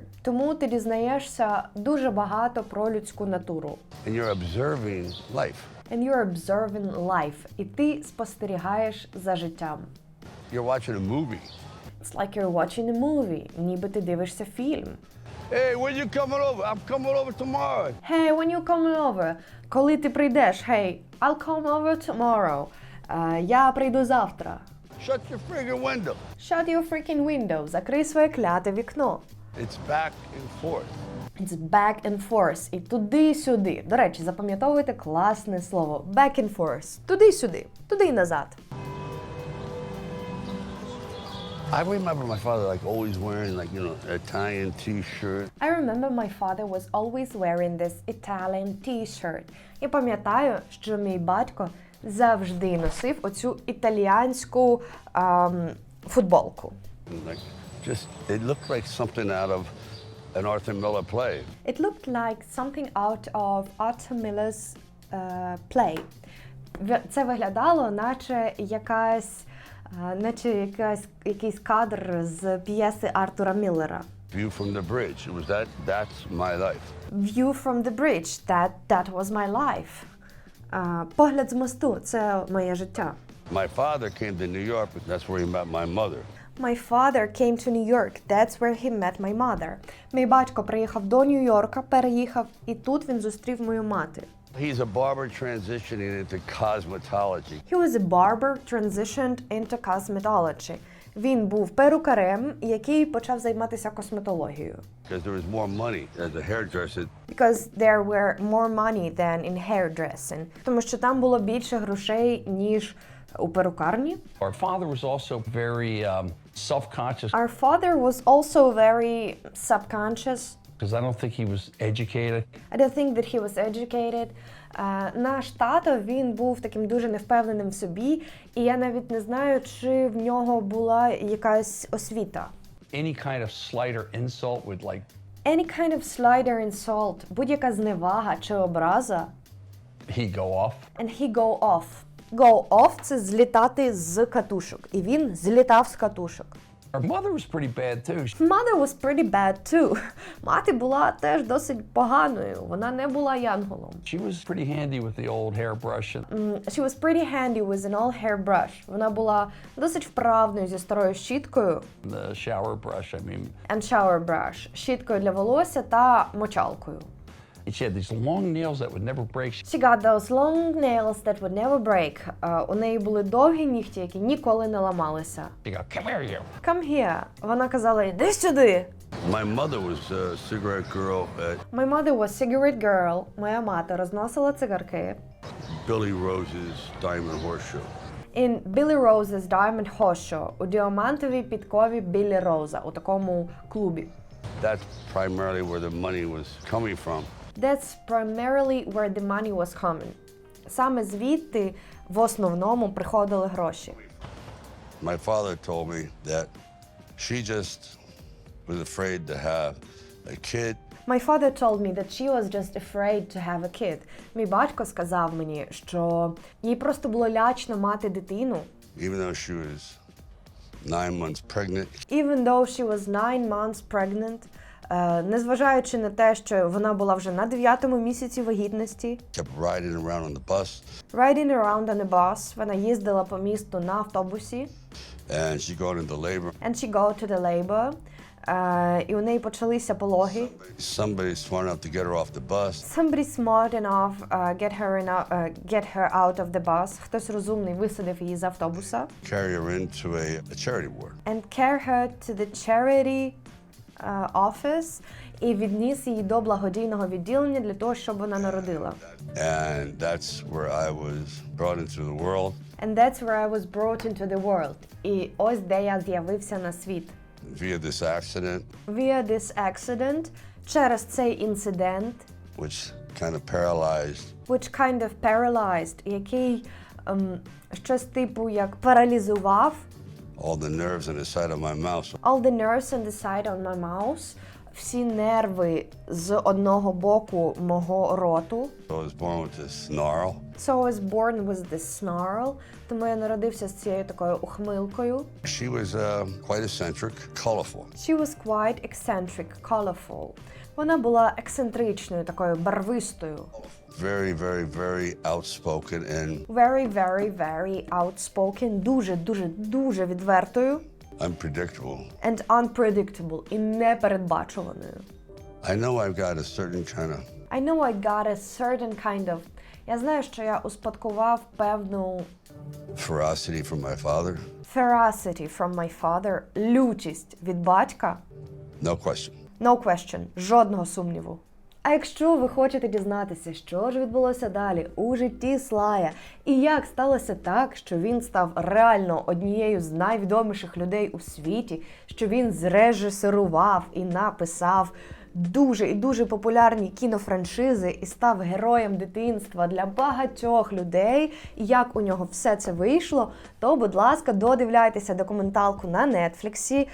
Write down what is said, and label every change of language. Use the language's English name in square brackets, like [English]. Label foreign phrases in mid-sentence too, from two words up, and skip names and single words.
[Ukrainian] Тому ти дізнаєшся дуже багато про людську натуру. [English] And you're observing life. And you're observing life. [Ukrainian] І ти спостерігаєш за життям. [English] You're watching a movie. It's like you're watching a movie. [Ukrainian] Ніби ти дивишся фільм. [English] Hey, when you coming over? I'm coming over tomorrow. Hey, when you coming over? [Ukrainian] Коли ти прийдеш? [English] Hey, I'll come over tomorrow. [Ukrainian] Я прийду завтра. [English] Shut your friggin' window. Shut your freaking window. [Ukrainian] Закрий своє кляте вікно. [English] It's back and forth. It's back and forth. [Ukrainian] І туди-сюди. До речі, запам'ятовуйте класне слово. [English] Back and forth. [Ukrainian] Туди-сюди. Туди і назад. [English] I remember my father like always wearing like, you know, an Italian t-shirt. I remember my father was always wearing this Italian t-shirt. [Ukrainian] Я пам'ятаю, що мій батько завжди носив оцю італіянську футболку. [English] Like just it looked like something out of an Arthur Miller play. It looked like something out of Arthur Miller's play. [Ukrainian] Це виглядало, наче якийсь кадр з п'єси Артура Міллера. [English] View from the bridge. It was that's my life. View from the bridge. That was my life. [Ukrainian] Погляд з мосту – це моє життя. [English] My father came to New York, but that's where he met my mother. My father came to New York. That's where he met my mother. [Ukrainian] Мій батько приїхав до Нью-Йорка, переїхав, і тут він зустрів мою мати. [English] He's a barber transitioning into cosmetology. He was a barber transitioned into cosmetology. [Ukrainian] Він був перукарем, який почав займатися косметологією. [English] Because there was more money as a hairdresser. Because there were more money than in hairdressing. [Ukrainian] Тому що там було більше грошей, ніж у перукарні. [English] Our father was also very self-conscious Our father was also very subconscious. because I don't think he was educated. I don't think that he was educated. [Ukrainian] Наш тато, він був таким дуже невпевненим в собі, і я навіть не знаю, чи в нього була якась освіта. [English] Any kind of slight or insult would like Any kind of slight or insult, [Ukrainian] будь-яка зневага чи образа, [English] he go off. and he go off. Go off – [Ukrainian] це злітати з катушок, і він злітав з катушок. [English] Our mother was pretty bad too. Mother was pretty bad too. [Ukrainian] Мати була теж досить поганою, вона не була янголом. [English] She was pretty handy with the old hairbrush. She was pretty handy with an old hairbrush. [Ukrainian] Вона була досить вправною зі старою щіткою. [English] The shower brush, I mean. And shower brush – [Ukrainian] щіткою для волосся та мочалкою. [English] She had these long nails that would never break. She got those long nails that would never break. [Ukrainian] У неї були довгі нігті, які ніколи не ламалися. [English] She go, come here, you. Come here. [Ukrainian] Вона казала, іди сюди. [English] My mother was a cigarette girl at My mother was cigarette girl. [Ukrainian] Моя мати розносила цигарки. [English] Billy Rose's Diamond Horse Show. In Billy Rose's Diamond Horse Show. [Ukrainian] У діамантовій підкові Біллі Роза. У такому клубі. [English] That's primarily where the money was coming from. That's primarily where the money was coming. [Ukrainian] Саме звідти в основному приходили гроші. [English] My father told me that she just was afraid to have a kid. My father told me that she was just afraid to have a kid. [Ukrainian] Мій батько сказав мені, що їй просто було лячно мати дитину. [English] Even though she was 9 months pregnant. Even though she was 9 months pregnant. [Ukrainian] Незважаючи на те, що вона була вже на 9-му місяці вагітності. [English] Kept riding around on the bus. Riding around on a bus. [Ukrainian] Вона їздила по місту на автобусі. [English] And she got into labor. And she go to the labor. [Ukrainian] І у неї почалися пологи. [English] Somebody smart enough to get her off the bus. Somebody smart enough get her out of the bus. [Ukrainian] Хтось розумний висадив її з автобуса. [English] Carry her into a charity ward. And carry her to the charity office. [Ukrainian] І відніс її до благодійного відділення для того, щоб вона народила. [English] And that's where I was brought into the world. And that's where I was brought into the world. [Ukrainian] І ось де я з'явився на світ. [English] Via this accident. Via this accident, [Ukrainian] через цей інцидент. [English] Which kind of paralyzed. Which kind of paralyzed, [Ukrainian] який щось типу як паралізував. [English] All the nerves on the side of my mouth. All the nerves on the side of my mouth. [Ukrainian] Всі нерви з одного боку мого роту. [English] So I was born with this snarl. So I was born with this snarl. [Ukrainian] Тому я народився з цією такою ухмилкою. [English] She was quite eccentric, colorful. She was quite eccentric, colorful. [Ukrainian] Вона була ексцентричною, такою барвистою. [English] Very, very, very outspoken and Very outspoken, [Ukrainian] дуже відвертою. [English] unpredictable. And unpredictable, [Ukrainian] і непередбачуваною. [English] I know I got a certain kind of. [Ukrainian] Я знаю, що я успадкував певну [English] ferocity from my father. Ferocity from my father, [Ukrainian] лютість від батька. [English] No question. No question, [Ukrainian] жодного сумніву. А якщо ви хочете дізнатися, що ж відбулося далі у житті Слая, і як сталося так, що він став реально однією з найвідоміших людей у світі, що він зрежисерував і написав дуже і дуже популярні кінофраншизи і став героєм дитинства для багатьох людей, і як у нього все це вийшло, то, будь ласка, додивляйтеся документалку на Нетфліксі.